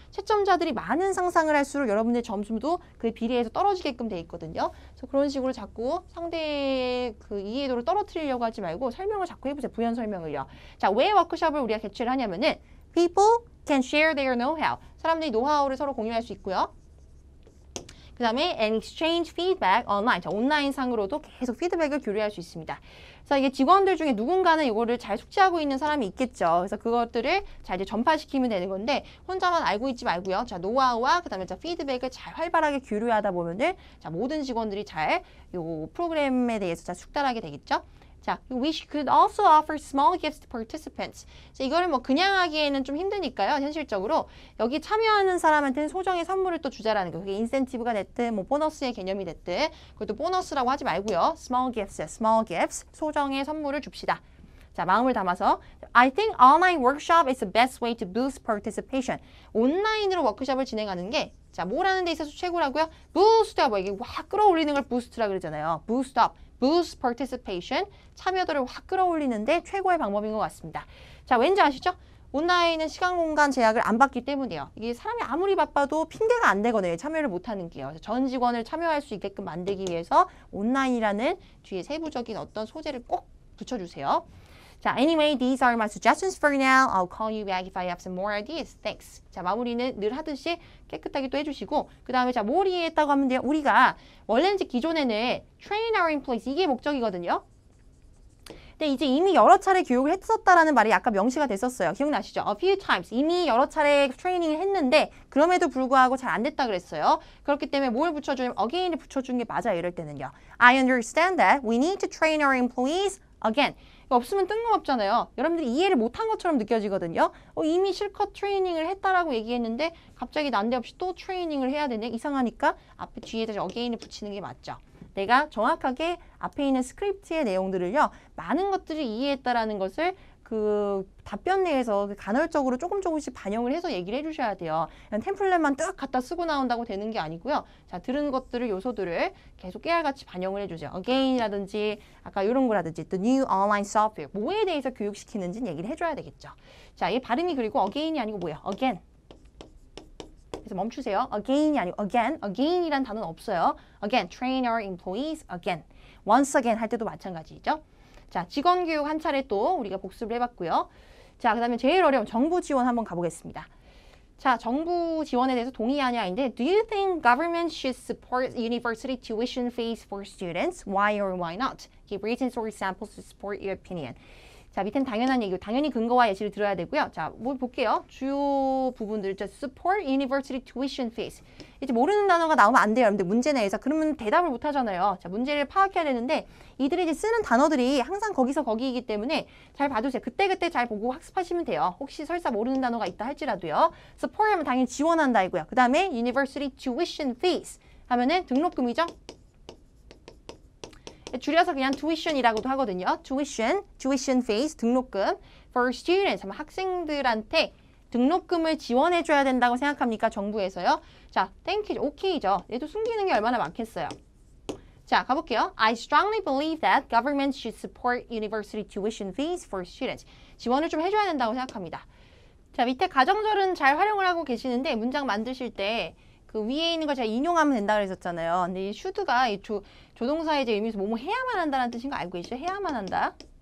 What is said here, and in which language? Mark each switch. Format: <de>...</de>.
<ko>채점자들이 많은 상상을 할수록 여러분의 점수도 그에 비례해서 떨어지게끔 돼 있거든요. 그래서 그런 식으로 자꾸 상대의 그 이해도를 떨어뜨리려고 하지 말고 설명을 자꾸 해보세요. 부연 설명을요. 자, 왜 워크숍을 우리가 개최를 하냐면은</ko> <en>people can share their know-how.</en> <ko>사람들이 노하우를 서로 공유할 수 있고요. 그 다음에</ko> <en>and exchange feedback online.</en> <ko>자, 온라인상으로도 계속 피드백을 교류할 수 있습니다. 그래서 이게 직원들 중에 누군가는 이거를 잘 숙지하고 있는 사람이 있겠죠. 그래서 그것들을 잘 이제 전파시키면 되는 건데 혼자만 알고 있지 말고요. 자, 노하우와 그 다음에 자, 피드백을 잘 활발하게 교류하다 보면은 자, 모든 직원들이 잘 요 프로그램에 대해서 잘 숙달하게 되겠죠.</ko> <en>자, we could also offer small gifts to participants.</en> <ko>자, 이거를 뭐 그냥 하기에는 좀 힘드니까요. 현실적으로 여기 참여하는 사람한테는 소정의 선물을 또 주자라는 거. 그게 인센티브가 됐든 뭐 보너스의 개념이 됐든 그것도 보너스라고 하지 말고요.</ko> <en>small gifts,</en> <ko>소정의 선물을 줍시다.</ko> <en>자,</en> <ko>마음을 담아서</ko> <en>I think online workshop is the best way to boost participation.</en> <ko>온라인으로 워크숍을 진행하는 게 자, 뭘 하는 데 있어서 최고라고요? boost가 뭐 이게 확 끌어올리는 걸 boost라 그러잖아요.</ko> <en>boost up.</en> <ko>boost participation, 참여도를 확 끌어올리는데 최고의 방법인 것 같습니다. 자, 왠지 아시죠? 온라인은 시간, 공간 제약을 안 받기 때문이에요. 이게 사람이 아무리 바빠도 핑계가 안 되거든요. 참여를 못하는 게요. 전 직원을 참여할 수 있게끔 만들기 위해서 온라인이라는 뒤에 세부적인 어떤 소재를 꼭 붙여주세요.</ko> <en>자, anyway, these are my suggestions for now. I'll call you back if I have some more ideas. Thanks.</en> <ko>자, 마무리는 늘 하듯이 깨끗하게 또 해주시고 그 다음에 자, 뭘 이해했다고 하면 돼요. 우리가 원래는 기존에는</ko> <en>train our employees</en> <ko>이게 목적이거든요. 근데 이제 이미 여러 차례 교육을 했었다라는 말이 아까 명시가 됐었어요. 기억나시죠?</ko> <en>A few times.</en> <ko>이미 여러 차례 트레이닝을 했는데 그럼에도 불구하고 잘 안 됐다 그랬어요. 그렇기 때문에 뭘 붙여주면 again을 붙여준 게 맞아요. 이럴 때는요.</ko> <en>I understand that we need to train our employees again.</en> <ko>없으면 뜬금없잖아요. 여러분들이 이해를 못한 것처럼 느껴지거든요. 이미 실컷 트레이닝을 했다라고 얘기했는데 갑자기 난데없이 또 트레이닝을 해야 되네. 이상하니까 앞에 뒤에다 again을 붙이는 게 맞죠. 내가 정확하게 앞에 있는 스크립트의 내용들을요. 많은 것들을 이해했다라는 것을 그 답변 내에서 간헐적으로 조금씩 반영을 해서 얘기를 해주셔야 돼요. 그냥 템플릿만 딱 갖다 쓰고 나온다고 되는 게 아니고요. 자, 들은 것들을 요소들을 계속 깨알같이 반영을 해주세요. again이라든지 아까 이런 거라든지</ko> <en>the new online software</en> <ko>뭐에 대해서 교육시키는지는 얘기를 해줘야 되겠죠. 자, 이 발음이 그리고 again이 아니고 뭐야? again. 그래서 멈추세요. again이 아니고 again. again이란 단어는 없어요.</ko> <en>again, train our employees again. once again</en> <ko>할 때도 마찬가지죠. 자, 직원 교육 한 차례 또 우리가 복습을 해봤고요. 자, 그 다음에 제일 어려운 정부 지원 한번 가보겠습니다.</ko> <en>자,</en> <ko>정부 지원에 대해서 동의하냐인데</ko> <en>Do you think government should support university tuition fees for students? Why or why not? Give reasons or examples to support your opinion.</en> <ko>자, 밑엔 당연한 얘기고 당연히 근거와 예시를 들어야 되고요. 자, 뭐 볼게요. 주요 부분들. 자,</ko> <en>support university tuition fees.</en> <ko>이제 모르는 단어가 나오면 안 돼요. 여러분들 문제 내에서. 그러면 대답을 못 하잖아요. 자, 문제를 파악해야 되는데 이들이 이제 쓰는 단어들이 항상 거기서 거기이기 때문에 잘 봐두세요. 그때그때 잘 보고 학습하시면 돼요. 혹시 설사 모르는 단어가 있다 할지라도요. support 하면 당연히 지원한다 이고요. 그 다음에 university tuition fees 하면은 등록금이죠. 줄여서 그냥 tuition이라고도 하거든요.</ko> <en>tuition fees, 등록금. For students,</en> <ko>학생들한테 등록금을 지원해줘야 된다고 생각합니까? 정부에서요. 자,</ko> <en>thank you,</en> <ko>okay죠. 얘도 숨기는 게 얼마나 많겠어요. 자, 가볼게요.</ko> <en>I strongly believe that government should support university tuition fees for students.</en> <ko>지원을 좀 해줘야 된다고 생각합니다. 자, 밑에 가정절은 잘 활용을 하고 계시는데 문장 만드실 때 그 위에 있는 거 제가 인용하면 된다 그랬었잖아요. 근데 이 should가 이 조동사의 이제 의미에서 뭐뭐 해야만 한다는 뜻인 거 알고 계시죠? 해야만 한다.</ko>